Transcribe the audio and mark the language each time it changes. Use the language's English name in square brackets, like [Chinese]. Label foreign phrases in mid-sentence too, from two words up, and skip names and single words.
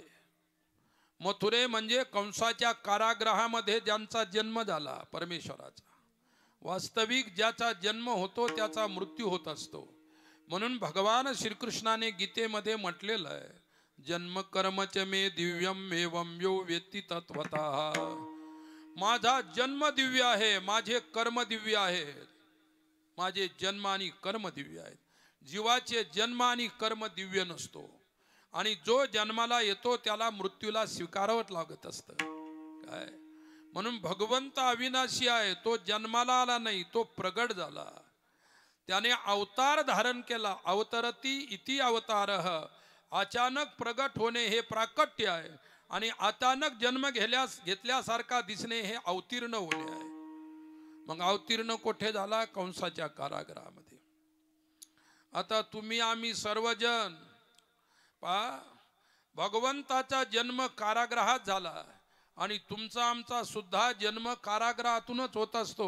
[Marathi] मथुरे म्हणजे कंसाच्या कारागृहामध्ये ज्यांचा जन्म झाला परमेश्वराचा. वास्तविक ज्याचा जन्म होतो त्याचा मृत्यू होत असतो. म्हणून भगवान श्रीकृष्णाने गीतेमध्ये म्हटलेलं आहे, [Sanskrit] जन्म कर्मच मे दिव्यम एवं यो वेत्ती तत्वतः. [Marathi] माझा जन्म दिव्य आहे, माझे कर्म दिव्य आहेत. माझे जन्म आणि कर्म दिव्य आहेत. जीवाचे जन्म आणि कर्म दिव्य नसतो, आणि जो जन्माला येतो त्याला मृत्यूला स्वीकारावं लागत असतं. काय म्हणून भगवंत अविनाशी आहे. तो जन्माला आला नाही, तो प्रगट झाला. त्याने अवतार धारण केला. [Sanskrit] अवतरती इति अवतारः. [Marathi] अचानक प्रगट होणे हे प्राकट्य आहे, आणि अचानक जन्म घेतल्यासारखा दिसणे हे अवतीर्ण होणे आहे. मग अवतीर्ण कुठे झाला? कंसाच्या कारागृहामध्ये. आता तुम्ही आम्ही सर्वजण भगवंताचा जन्म कारागृहात झाला, आणि तुमचा आमचा सुद्धा जन्म कारागृहातूनच होत असतो.